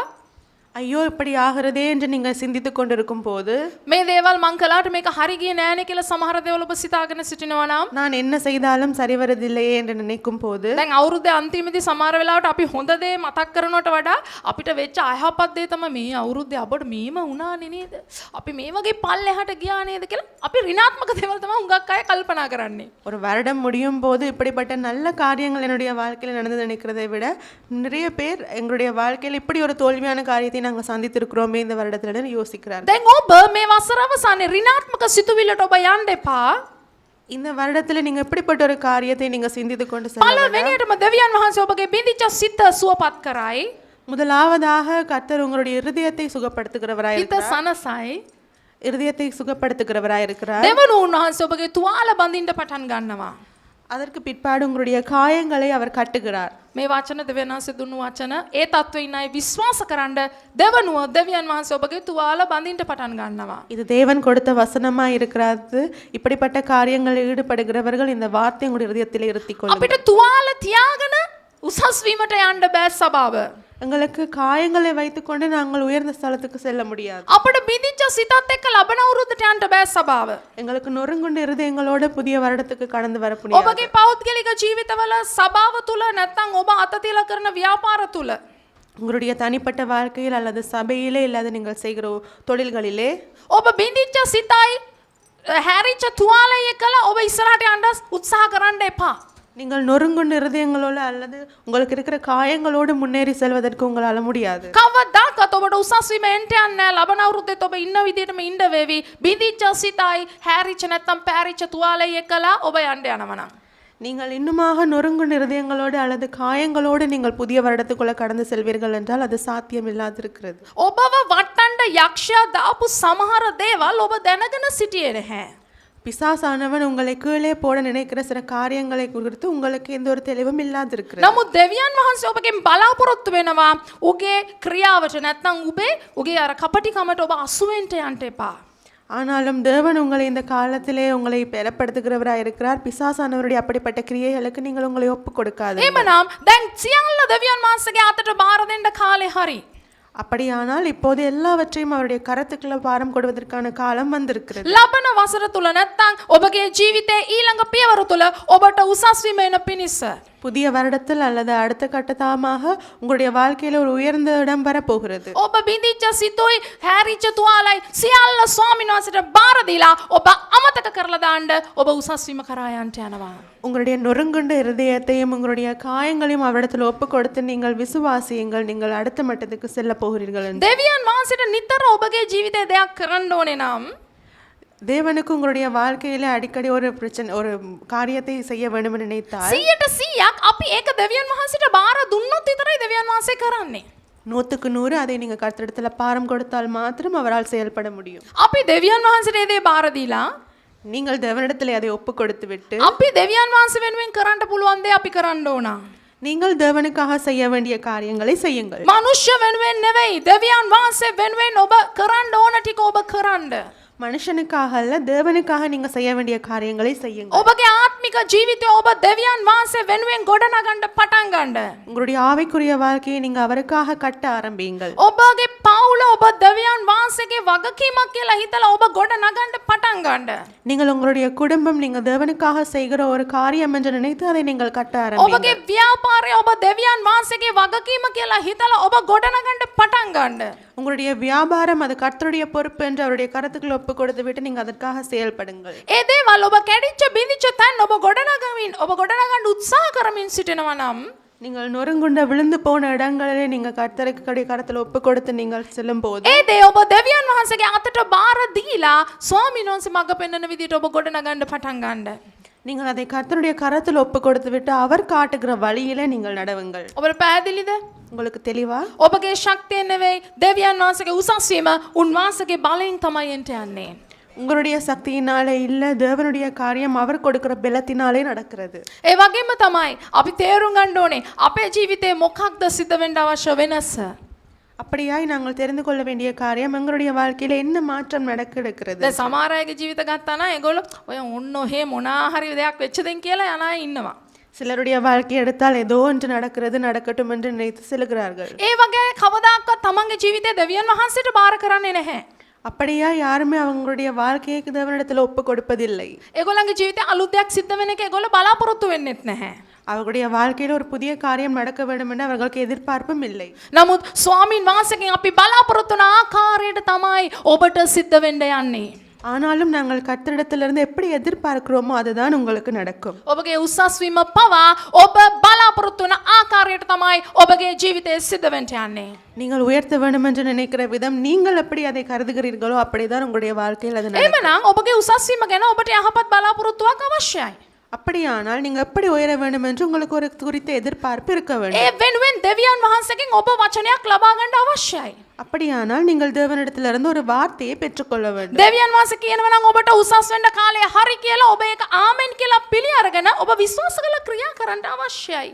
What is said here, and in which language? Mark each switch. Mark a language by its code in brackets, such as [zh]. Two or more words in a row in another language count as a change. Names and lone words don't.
[ta] ஐயோ இப்படி ஆகிறதே என்று நீங்கள் சிந்தித்து கொண்டிருக்கும் போது, [si] මේ දේවල් මං කළාට මේක හරි ගියේ නෑනේ කියලා සමහර දේවල් ඔබ සිතාගෙන සිටිනවා නම් [ta] நான் என்ன செய்தாலும் சரி வரதில்லையே என்று நினைக்கும் போது, [si] දැන් අවුරුද්දේ අන්තිමේදී සමහර වෙලාවට අපි හොඳ දේ මතක් කරනවට වඩා අපිට වෙච්ච අයහපත් දේ තමයි මේ අවුරුද්දේ අපට මේම වුණානේ නේද? අපි මේ වගේ පල්ලෙහාට ගියා නේද කියලා අපි ඍණාත්මක දේවල් තමයි හුඟක් අය කල්පනා කරන්නේ. [ta] ஒரு வருடம் முடியும் போது இப்படிப்பட்ட நல்ல காரியங்கள் என்னுடைய வாழ்க்கையில் நடந்து நினைக்கிறதை விட நிறைய பேர் எங்களுடைய வாழ்க்கையில் இப்படி ஒரு தோல்வியான காரியத்தை நாங்கள் சந்தித்திருக்கிறோமே இந்த வருடத்துல யோசிக்கிறார்கள். [si] දැන් ඔබ මේ වසර අවසානයේ ඍණාත්මක සිතුවිල්ලට ඔබ යන්න එපා. [ta] இந்த வருடத்துல நீங்க இப்படிப்பட்ட ஒரு காரியத்தை நீங்க சிந்தித்து கொண்டு செல்ல வேண்டாம். [si] පළවෙනියටම දෙවියන් වහන්සේ ඔබගේ බිඳිච්ච සිත සුවපත් කරයි. [ta] முதலாவதாக கர்த்தர் உங்களுடைய இருதயத்தை சுகப்படுத்துகிறவராய் [si] හිත [ta] இருக்கிறார். [si] සනසයි. [ta] இருதயத்தை சுகப்படுத்துகிறவராய் இருக்கிறார். [si] දෙවනුව උන්වහන්සේ ඔබගේ තුවාල බඳින්න පටන් ගන්නවා. [ta] அதற்கு பிற்பாடு உங்களுடைய காயங்களை அவர் கட்டுகிறார். [si] මේ වචන දෙවියන් වහන්සේ දුන්නු වචන ඒ தத்துவ ඉන්නයි විශ්වාස කරන්න දෙවනුව දෙවියන් වහන්සේ ඔබගේ තුවාල බඳින්න පටන් ගන්නවා. [ta] இது தேவன் கொடுத்த வசனமா இருக்கிறது. இப்படிப்பட்ட காரியங்களில் ஈடுபடுகிறவர்கள் இந்த வார்த்தை உங்களுடைய இருதயத்தில் இருத்திக் கொள்ளுங்கள். [si] අපිට තුවාල තියාගෙන උසස් වීමට යන්න බෑ සබාව. [ta] எங்களுக்கு காயங்களை வைத்துக்கொண்டு நாங்கள் உயர்ந்த ஸ்தலத்துக்கு செல்ல முடியாது. [si] අපිට බිඳිච්ච සිතත් එක්ක ලබන අවුරුද්දට යන්න බෑ සබාව. [ta] எங்களுக்கு நொறுங்குண்ட இருதயங்களோட புதிய வருடத்துக்கு கடந்து வர முடியாது. [si] ඔබගේ පෞද්ගලික ජීවිතවල සබාව තුල නැත්නම් ඔබ අත තියලා කරන ව්‍යාපාර තුල [ta] உங்களுடைய தனிப்பட்ட வாழ்க்கையில் அல்லது சபையிலே இல்லாத நீங்கள் செய்கிற தொழில்களிலே [si] ඔබ බිඳිච්ච සිතයි හැරිච්ච තුවාලය එක්කලා ඔබ ඉස්සරහට යන්න උත්සාහ කරන්න එපා. [ta] நீங்கள் நொறுங்குண்ட இருதயங்களோடு அல்லது உங்களுக்கு இருக்கிற காயங்களோடு முன்னேறி செல்வதற்கு உங்களால முடியாது. [si] කවදාකවත් ඔබට උසස් වීම එන්න යන්නේ නැහැ. ලබන අවුරුද්දේත් ඔබ ඉන්න විදිහටම ඉන්න වේවි. බිඳිච්ච සිතයි හැරිච්ච නැත්නම් පැරිච්ච තුවාලය එක්කලා ඔබ යන්න යනවා නම් [ta] நீங்கள் இன்னுமாக நொறுங்குண்ட இருதயங்களோடு அல்லது காயங்களோடு நீங்கள் புதிய வருடத்துக்குள்ள கடந்து செல்வீர்கள் என்றால் அது சாத்தியம் இல்லாதிருக்கிறது. [si] ඔබව වටන්න යක්ෂයා දාපු සමහර දේවල් ඔබ දැනගෙන සිටියේ නැහැ. [ta] பிசாசானவன் உங்களை கீழே போட நினைக்கிற சில காரியங்களை குறித்து உங்களுக்கு எந்த ஒரு தெளிவும் இல்லாதிருக்கிறது. [si] නමුත් දෙවියන් වහන්සේ ඔබගෙන් බලාපොරොත්තු වෙනවා උගේ ක්‍රියාවට නැත්නම් උගේ අර කපටිකමට ඔබ අසු වෙන්න යන්න එපා. [ta] ஆனாலும் தேவன் உங்களை இந்த காலத்திலே உங்களை பெறப்படுத்துகிறவராய் இருக்கிறார். பிசாசானவருடைய அப்படிப்பட்ட கிரியைகளுக்கு நீங்கள் உங்களை ஒப்பு கொடுக்காது. [si] එහෙමනම් දැන් සියල්ල දෙවියන් වහන්සේගේ අතට බාර දෙන්න කාලේ හරි. [ta] அப்படியானால் இப்போது எல்லாவற்றையும் அவருடைய கரத்துக்குள்ள பாரம் கொடுவதற்கான காலம் வந்திருக்கிறது. [si] ලබන වසර තුල නැත්නම් ඔබගේ ජීවිතයේ ඊළඟ පියවර තුල ඔබට උසස් වීම එන පිණිස [ta] புதிய வருடத்தில் அல்லது அடுத்த கட்டமாக உங்களுடைய வாழ்க்கையில ஒரு உயர்ந்த இடம் வரப்போகிறது. [si] ඔබ බිඳිච්ච සිතුයි හැරිච්ච තුවාලයි සියල්ල ස්වාමීන් වහන්සේට බාර දීලා ඔබ අමතක කරලා දාන්න ඔබ උසස් වීම කරා යන්න යනවා. [ta] உங்களுடைய நொறுங்குண்ட இருதயத்தையும் உங்களுடைய காயங்களையும் அவரிடத்தில் ஒப்பு கொடுத்து நீங்கள் விசுவாசியுங்கள், நீங்கள் அடுத்த மட்டத்துக்கு செல்ல போகிறீர்கள் என்று. [si] දෙවියන් වහන්සේට නිතර ඔබගේ ජීවිතේ දෙයක් කරන්න ඕනේ නම් [ta] தேவனுக்கு உங்களுடைய வாழ்க்கையில அடிக்கடி ஒரு பிரச்சனை, ஒரு காரியத்தை செய்ய வேண்டும் என்று நினைத்தால் [si] 100% අපි ඒක දෙවියන් වහන්සේට බාර දුන්නොත් විතරයි දෙවියන් වහන්සේ කරන්නේ. [ta] 100% அதை நீங்க கர்த்தரிடத்துல பாரம் கொடுத்தால் மாத்திரம் அவரால் செயல்பட முடியும். [si] අපි දෙවියන් වහන්සේට ඒ දේ බාර දීලා [ta] நீங்கள் தேவனிடத்தில் அதை ஒப்பு கொடுத்து விட்டு [si] අපි දෙවියන් වහන්සේ වෙනුවෙන් කරන්න පුළුවන් දේ අපි කරන්න ඕන. [ta] நீங்கள் தேவனுக்காக செய்ய வேண்டிய காரியங்களை செய்யுங்கள். [si] මනුෂ්‍ය වෙනුවෙන් නෙවෙයි, දෙවියන් වහන්සේ වෙනුවෙන් ඔබ කරන්න ඕන ටික ඔබ කරන්න. [ta] மனுஷனுக்காக அல்ல, தேவனுக்காக நீங்க செய்ய வேண்டிய காரியங்களை செய்யுங்கள். [si] ඔබගේ ආත්මික ජීවිතය ඔබ දෙවියන් වහන්සේ වෙනුවෙන් ගොඩනගන්න පටන් ගන්න. [ta] உங்களுடைய ஆவிக்குரிய வாழ்க்கையை நீங்க அவருக்காக கட்ட ஆரம்பியுங்கள். [si] ඔබගේ පවුල ඔබ දෙවියන් වහන්සේගේ වගකීමක් කියලා හිතලා ඔබ ගොඩනගන්න පටන් ගන්න. [ta] நீங்கள் உங்களுடைய குடும்பம் நீங்க தேவனுக்காக செய்கிற ஒரு காரியம் என்று நினைத்து அதை நீங்கள் கட்ட ஆரம்பியுங்கள். [si] ඔබගේ ව්‍යාපාරය ඔබ දෙවියන් වහන්සේගේ වගකීම කියලා හිතලා ඔබ ගොඩනගන්න පටන් ගන්න. [ta] உங்களுடைய வியாபாரம் அது கர்த்தருடைய பொறுப்பு என்று அவருடைய கருத்துக்களை ஒப்பு கொடுத்து விட்டு நீங்க அதற்காக செயல்படுங்கள். [si] ඒ දේවල් ඔබ කැඩිච්ච බිඳිච්ච තැන් ඔබ ගොඩනගන්න උත්සාහ කරමින් සිටිනවා නම් [ta] நீங்கள் நொறுங்குண்ட விழுந்து போன இடங்களிலே நீங்க கர்த்தருக்கு கரத்துல ஒப்பு கொடுத்து நீங்கள் செல்லும் போது [si] ඒ දේ ඔබ දෙවියන් වහන්සේගේ අතට බාර දීලා ස්වාමීන් වහන්සේ මඟ පෙන්වන විදිහට ඔබ ගොඩනගන්න පටන් ගන්න. [ta] நீங்கள் அதை கர்த்தருடைய கரத்தில் ஒப்பு கொடுத்து விட்டு அவர் காட்டுகிற வழியிலே நீங்கள் நடவுங்கள். [si] ඔබට පැහැදිලිද? [ta] உங்களுக்கு தெளிவா? [si] ඔබගේ ශක්තිය නෙවෙයි, දෙවියන් වහන්සේගේ උසස් වීම උන්වහන්සේගේ බලයෙන් තමයි එන්ට යන්නේ. [ta] உங்களுடைய சக்தியினாலே இல்ல, தேவனுடைய காரியம் அவர் கொடுக்கிற பலத்தினாலே நடக்கிறது. [si] ඒ වගේම තමයි අපි තේරුම් ගන්න ඕනේ අපේ ජීවිතේ මොකක්ද සිද්ධ වෙන්න අවශ්‍ය වෙනස. [ta] அப்படியாய் நாங்கள் தெரிந்து கொள்ள வேண்டிய காரியம் எங்களுடைய வாழ்க்கையில என்ன மாற்றம் நடக்க இருக்கிறது. [si] දැන් සමහර අයගේ ජීවිත ගත්තා නම් ඒගොල්ලෝ ඔය ඔන්න ඔහෙ මොනා හරි දෙයක් වෙච්ච දෙන් කියලා යන අය ඉන්නවා. [ta] சிலருடைய வாழ்க்கை எடுத்தால் ஏதோ ஒன்று நடக்கிறது, நடக்கட்டும் என்று நினைத்து செல்கிறார்கள். [si] ඒ වගේ කවදාකවත් තමන්ගේ ජීවිතේ දෙවියන් වහන්සේට බාර කරන්නේ නැහැ. [ta] அப்படியா யாருமே அவங்களுடைய வாழ்க்கையை தேவனிடத்தில் ஒப்பு கொடுப்பதில்லை. [si] ඒගොල්ලන්ගේ ජීවිතේ අලුත් දෙයක් සිද්ධ වෙන එක ඒගොල්ලෝ බලාපොරොත්තු වෙන්නෙත් නැහැ. [ta] அவர்களுடைய வாழ்க்கையில ஒரு புதிய காரியம் நடக்க வேண்டும் என்று அவர்களுக்கு எதிர்பார்ப்பும் இல்லை. [si] නමුත් ස්වාමීන් වහන්සේගෙන් අපි බලාපොරොත්තු වන ආකාරයට තමයි ඔබට සිද්ධ වෙන්න යන්නේ. [ta] ஆனாலும் நாங்கள் கர்த்தரிடத்திலிருந்து எப்படி எதிர்பார்க்கிறோமோ அதுதான் உங்களுக்கு நடக்கும். [si] ඔබගේ උසස් වීම පවා ඔබ බලාපොරොත්තු වන ආකාරයට තමයි ඔබගේ ජීවිතේ සිද්ධ වෙන්න යන්නේ. [ta] நீங்கள் உயர்த்த வேண்டும் என்று நினைக்கிற விதம், நீங்கள் எப்படி அதை கருதுகிறீர்களோ அப்படிதான் உங்களுடைய வாழ்க்கையில் அது நடக்கும். [si] එහෙමනම් ඔබගේ උසස් වීම ගැන ඔබට යහපත් බලාපොරොත්තුවක් අවශ්‍යයි. [ta] அப்படியானால் நீங்க எப்படி உயர வேண்டும் என்று உங்களுக்கு ஒரு குறித்த எதிர்பார்ப்பு இருக்க வேண்டும். [si] ඒ වෙනුවෙන් දෙවියන් වහන්සේගෙන් ඔබ වචනයක් ලබා ගන්න අවශ්‍යයි. [ta] அப்படியானால் நீங்கள் தேவனிடத்திலிருந்து ஒரு வார்த்தையை பெற்றுக்கொள்ள வேண்டும். [si] දෙවියන් වහන්සේ කියනවා නම් ඔබට උසස් වෙන්න කාලය හරි කියලා ඔබ ඒක ආමෙන් කියලා පිළි අරගෙන ඔබ විශ්වාස කරලා ක්‍රියා කරන්න අවශ්‍යයි.